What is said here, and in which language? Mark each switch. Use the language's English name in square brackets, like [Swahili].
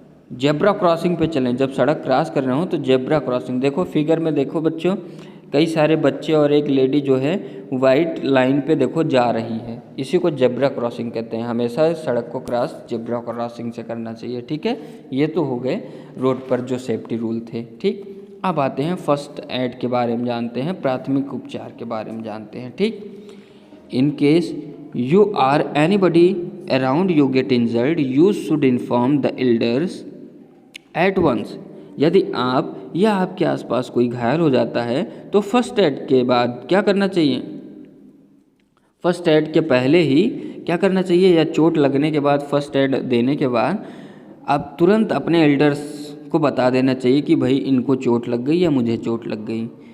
[Hindi] Zebra crossing पे चलें, जब सड़क क्रॉस कर रहे हो तो जेब्रा क्रॉसिंग, देखो फिगर में देखो बच्चों, कई सारे बच्चे और एक लेडी जो है वाइट लाइन पे देखो जा रही है, इसी को जेब्रा क्रॉसिंग कहते हैं। हमेशा सड़क को क्रॉस जेब्रा क्रॉसिंग से करना चाहिए, ठीक है। ये तो हो गए रोड पर जो सेफ्टी रूल थे, ठीक। अब आते हैं फर्स्ट एड के बारे में जानते हैं, प्राथमिक उपचार के बारे में जानते हैं, ठीक। [English] In case you or anybody around you get injured, you should inform the elders at once। [Hindi] यदि आप या आपके आसपास कोई घायल हो जाता है तो फर्स्ट एड के बाद क्या करना चाहिए, फर्स्ट एड के पहले ही क्या करना चाहिए, या चोट लगने के बाद फर्स्ट एड देने के बाद आप तुरंत अपने एल्डर्स को बता देना चाहिए कि भाई इनको चोट लग गई या मुझे चोट लग गई।